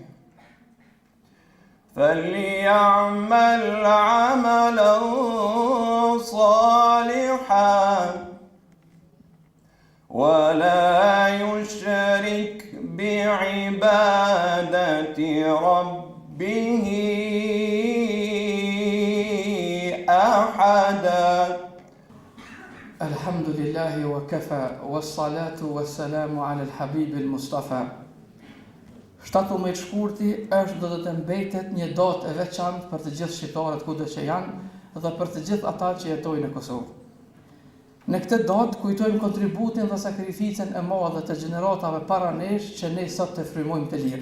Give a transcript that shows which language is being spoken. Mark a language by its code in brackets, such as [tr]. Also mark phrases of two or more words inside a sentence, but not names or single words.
[ar] فليعمل عملا صالحا ولا يشرك بعبادة ربه أحدا. الحمد لله وكفى والصلاة والسلام على الحبيب المصطفى. [sq] 17 shkurti është do të mbetet një datë e veçantë për të gjithë shqiptarët kudo që janë dhe për të gjithë ata që jetojnë në Kosovë. Në këtë datë kujtojmë kontributin dhe sakrificën e madhe të gjeneratave para nesh që ne sot të frymojmë të lirë.